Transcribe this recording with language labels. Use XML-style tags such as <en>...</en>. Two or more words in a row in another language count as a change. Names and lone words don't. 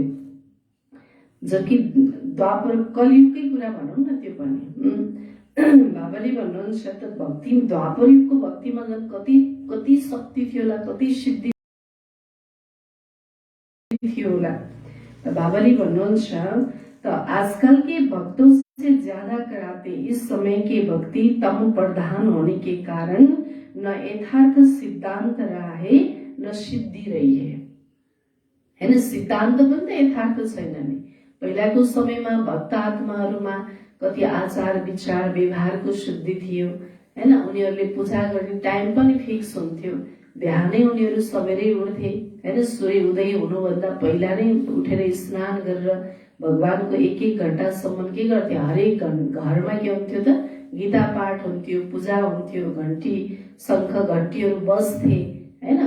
<ne>जबकि द्वापर कलियुगकै कुरा भनौँ न, त्यो पनि बाबाले भन्नुहुन्छ त भक्ति द्वापर युगको भक्तिमा झन् कति शक्ति थियो होला, कति सिद्धि थियो होला। त बाबाले भन्नुहुन्छ त</ne> <hi>आजकल के भक्तों से ज्यादा कराते इस समय के भक्ति तम प्रधान होने के कारण न यथार्थ सिद्धांत रहा है न सिद्धि रही है।</hi> <ne>सिद्धान्त पनि त यथार्थ छैन नि। पहिलाको समयमा भक्त आत्माहरूमा कति आचार विचार व्यवहारको शुद्धि थियो हैन। उनीहरूले पूजा गर्ने टाइम पनि फिक्स हुन्थ्यो, बिहानै उनीहरू सबेरै उठ्थे हैन। सूर्य उदय हुनुभन्दा पहिला नै उठेर स्नान गरेर भगवानको एक घण्टासम्म के गर्थे, हरेक घरमा के हुन्थ्यो त गीता पाठ हुन्थ्यो, पूजा हुन्थ्यो, घण्टी शङ्ख घण्टीहरू बज्थे हैन।</ne>